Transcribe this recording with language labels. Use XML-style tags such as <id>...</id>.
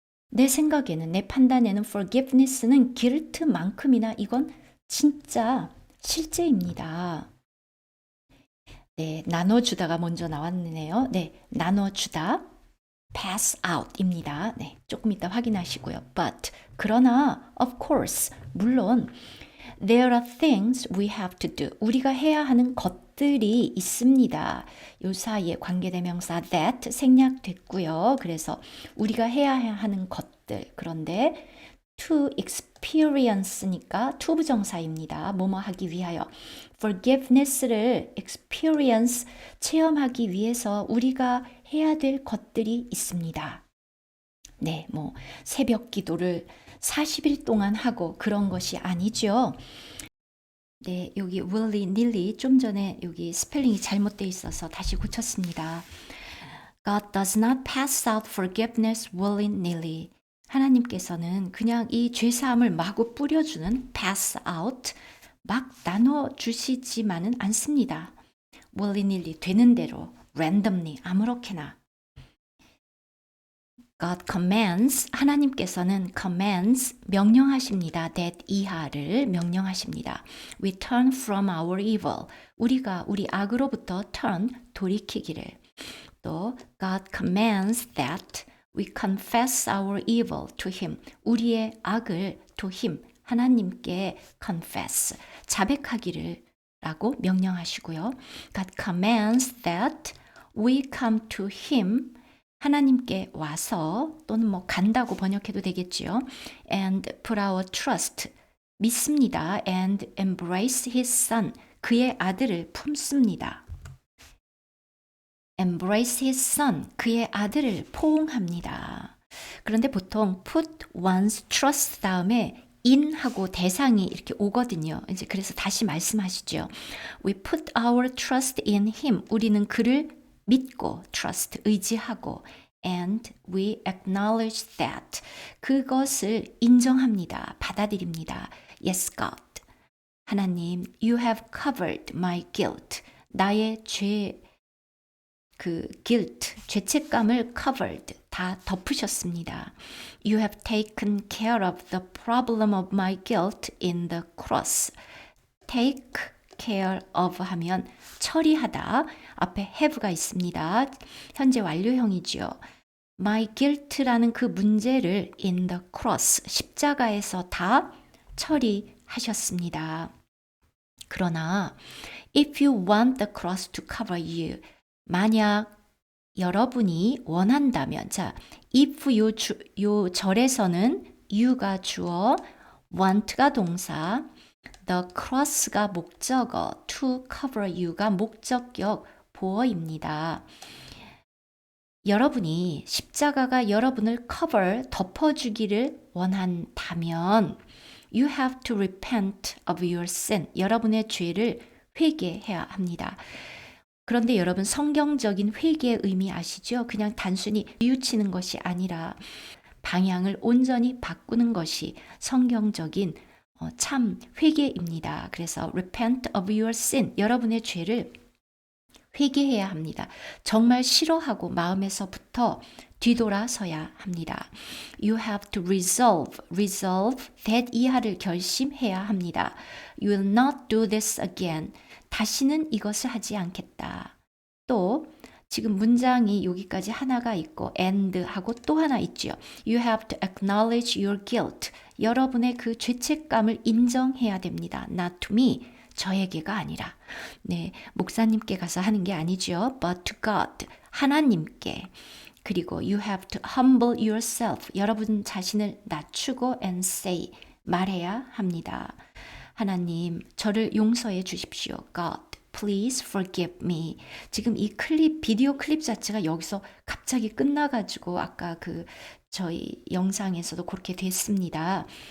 <ko>내 생각에는, 내 판단에는 forgiveness는 guilt만큼이나 이건 진짜 실제입니다. 네, 나눠주다가 먼저 나왔네요. 네, 나눠주다, pass out입니다. 네, 조금 이따 확인하시고요.</ko> <en>But,</en> <ko>그러나,</ko> <en>of course,</en> <ko>물론,</ko> <en>there are things we have to do.</en> <ko>우리가 해야 하는 것들이 있습니다. 요 사이에 관계대명사 that 생략됐고요. 그래서 우리가 해야 하는 것들. 그런데 to experience니까 to 부정사입니다. 뭐뭐 하기 위하여. forgiveness를 experience, 체험하기 위해서 우리가 해야 될 것들이 있습니다. 네, 뭐 새벽 기도를 40일 동안 하고 그런 것이 아니죠. 네, 여기 willy nilly 좀 전에 여기 스펠링이 잘못되어 있어서 다시 고쳤습니다.</ko> <en>God does not pass out forgiveness willy nilly.</en> <ko>하나님께서는 그냥 이 죄사함을 마구 뿌려주는 pass out, 막 나눠주시지만은 않습니다. willy nilly, 되는 대로, randomly, 아무렇게나.</ko> <en>God commands,</en> <ko>하나님께서는</ko> <en>commands,</en> <ko>명령하십니다. that 이하를 명령하십니다.</ko> <en>We turn from our evil,</en> <ko>우리가 우리 악으로부터</ko> <en>turn,</en> <ko>돌이키기를.</ko> <en>또 God commands that we confess our evil to him,</en> <ko>우리의 악을</ko> <en>to him, 하나님께 confess,</en> <ko>자백하기를 라고 명령하시고요.</ko> <en>God commands that we come to him,</en> <ko>하나님께 와서 또는 뭐 간다고 번역해도 되겠지요.</ko> <en>And put our trust,</en> <ko>믿습니다.</ko> <en>And embrace his son,</en> <ko>그의 아들을 품습니다.</ko> <en>embrace his son,</en> <ko>그의 아들을 포옹합니다. 그런데 보통 put one's trust 다음에 in하고 대상이 이렇게 오거든요. 이제 그래서 다시 말씀하시죠.</ko> <en>We put our trust in him,</en> <ko>우리는 그를 믿고</ko> <en>trust,</en> <ko>의지하고</ko> <en>and we acknowledge that,</en> <ko>그것을 인정합니다. 받아들입니다.</ko> <en>Yes, God. 하나님, you have covered my guilt.</en> <ko>나의 죄 그 guilt, 죄책감을 covered, 다 덮으셨습니다.</ko> <en>You have taken care of the problem of my guilt in the cross.</en> <ko>take care of 하면 처리하다. 앞에 have가 있습니다. 현재 완료형이지요. My guilt라는 그 문제를 in the cross, 십자가에서 다 처리하셨습니다. 그러나</ko> <en>if you want the cross to cover you,</en> <ko>만약 여러분이 원한다면, 자, if 요 절에서는 you가 주어, want가 동사, the cross가 목적어, to cover you가 목적격 보어입니다. 여러분이 십자가가 여러분을</ko> <en>cover,</en> <ko>덮어주기를 원한다면</ko> <en>you have to repent of your sin.</en> <ko>여러분의 죄를 회개해야 합니다. 그런데 여러분 성경적인 회개의 의미 아시죠? 그냥 단순히 뉘우치는 것이 아니라 방향을 온전히 바꾸는 것이 성경적인 참 회개입니다. 그래서</ko> <en>repent of your sin.</en> <ko>여러분의 죄를 회개해야 합니다. 정말 싫어하고 마음에서부터 뒤돌아서야 합니다.</ko> <en>You have to resolve that</en> <ko>이하를 결심해야 합니다.</ko> <en>You will not do this again.</en> <ko>다시는 이것을 하지 않겠다. 또 지금 문장이 여기까지 하나가 있고 and 하고 또 하나 있죠.</ko> <en>You have to acknowledge your guilt.</en> <ko>여러분의 그 죄책감을 인정해야 됩니다.</ko> <en>Not to me.</en> <ko>저에게가 아니라. 네, 목사님께 가서 하는 게 아니죠.</ko> <en>But to God.</en> <ko>하나님께. 그리고</ko> <en>you have to humble yourself.</en> <ko>여러분 자신을 낮추고</ko> <en>and say.</en> <ko>말해야 합니다. 하나님, 저를 용서해 주십시오.</ko> <en>God, please forgive me.</en> <ko>지금 이 비디오 클립 자체가 여기서 갑자기 끝나가지고 아까 저희 영상에서도 그렇게 됐습니다.</ko>